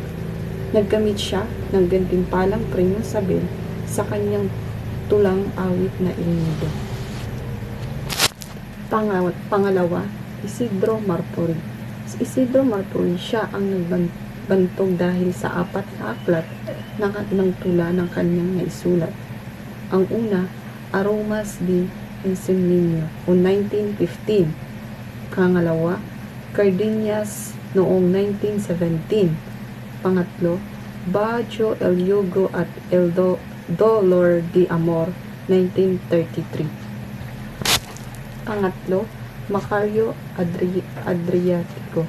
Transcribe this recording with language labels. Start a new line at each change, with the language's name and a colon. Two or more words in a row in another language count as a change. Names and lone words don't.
Filipino: Nagkamit siya ng gantimpalang Premyo Sabel sa kanyang tulang awit na El Nido. Pangalawa, Isidro Martori. Si Isidro Martori, siya ang nagbantog dahil sa 4 na aklat ng tula ng kanyang naisulat. Ang una, Aromas de Insignia o 1915. Pangalawa, Cardenas noong 1917. Pangatlo, Bajo el Yugo at el Dolor de Amor 1933. Pangatlo, Macario Adriatico.